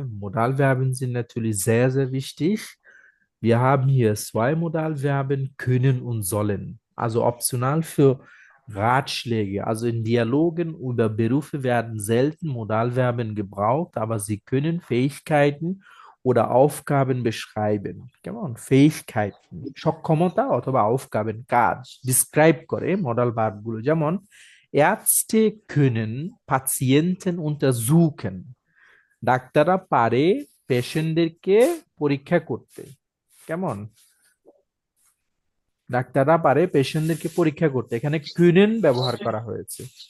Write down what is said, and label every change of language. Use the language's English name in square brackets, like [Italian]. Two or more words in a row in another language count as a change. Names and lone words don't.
[German] Modalverben sind natürlich sehr, sehr wichtig. Wir haben hier zwei Modalverben, können und sollen. Also optional für Ratschläge. Also in Dialogen über Berufe werden selten Modalverben gebraucht, aber sie können Fähigkeiten oder Aufgaben beschreiben. [Bangla] কেমন? Fähigkeiten, সক্ষমতা অথবা aufgaben, কাজ describe করে [English] modal verbs. [German] যেমন Ärzte können Patienten untersuchen. [Bangla] ডাক্তাররা পারে পেশেন্টদেরকে পরীক্ষা করতে। কেমন? ডাক্তাররা পারে পেশেন্টদেরকে পরীক্ষা করতে, এখানে können ব্যবহার করা হয়েছে।